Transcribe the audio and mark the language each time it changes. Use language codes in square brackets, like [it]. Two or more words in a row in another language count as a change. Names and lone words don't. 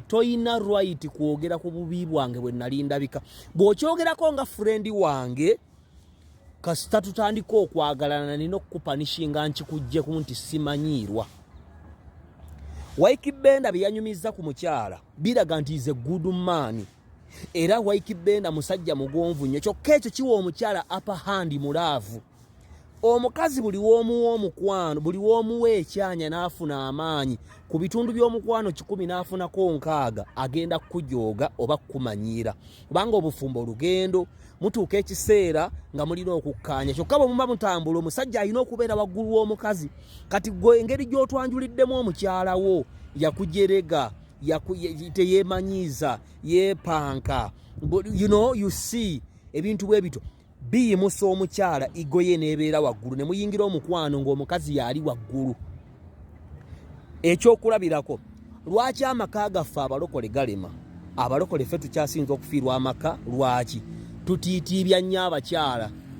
[lg] Toyina right kwogera ku bubi bwange bwe nali ndabika. Bw'okyogerako nga friend wange, kasita tutandika okwagalana, nina okukupanishinga nkikuggyeko nti simanyiirwa. Wyke Benda bye yanyumizza ku mukyala, biraga nti [en] is a good man. [lg] Era Wyke Benda musajja mugonvu nnyo, kyokka ekyo kiwa omukyala [en] upper hand [lg] mu laavu. Omukazi buli w'omuwa omukwano, buli w'omuwa ekyanya n'afuna amaanyi, ku bitundu by'omukwano kikumi n'afunako nkaaga, agenda kukujooga oba kukumanyiira. Kubanga obufumbo olugendo, mutuuka ekiseera nga mulina okukkaanya. Kyokka bwe muba mutambula, omusajja alina okubeera waggulu w'omukazi. Kati gwe engeri gy'otwanjuliddemu omukyala wo, yakujerega, yaku-, ye-, teyeemanyiiza, yeepanka. Bu-, [en] you know, you see, [lg] ebintu bwe bityo. Biyimusa omukyala, igo ye n'ebeera waggulu, ne muyingira omukwano ng'omukazi yali waggulu. Ekyokulabirako, lwaki amaka gaffe abalokole galema? Abalokole ffe tukyasinza okufiirwa amaka, lwaki? Tutiitiibya nnyo abakyala.